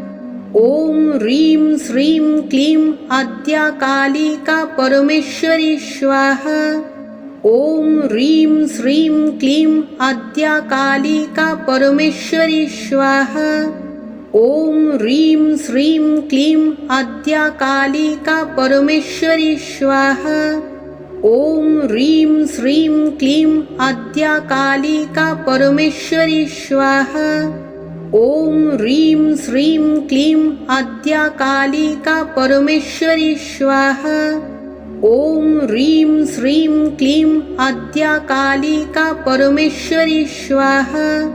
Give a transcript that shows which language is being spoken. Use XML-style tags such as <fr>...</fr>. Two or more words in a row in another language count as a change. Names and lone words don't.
<sa>ওম হ্রিম শ্রীম ক্লিম আদ্যা কালিকা পরমেশ্বরী স্বাহা। ওম হ্রিম শ্রীম ক্লিম আদ্যা কালিকা পরমেশ্বরী স্বাহা। ওম হ্রিম শ্রীম ক্লিম আদ্যা কালিকা পরমেশ্বরী স্বাহা। ॐ ह्रीं श्रीं क्लीं आद्या कालिका परमेश्वरी स्वाहा। ॐ ह्रीं श्रीं क्लीं आद्या कालिका परमेश्वरी स्वाहा। ॐ ह्रीं श्रीं क्लीं आद्या कालिका परमेश्वरी स्वाहा।</sa>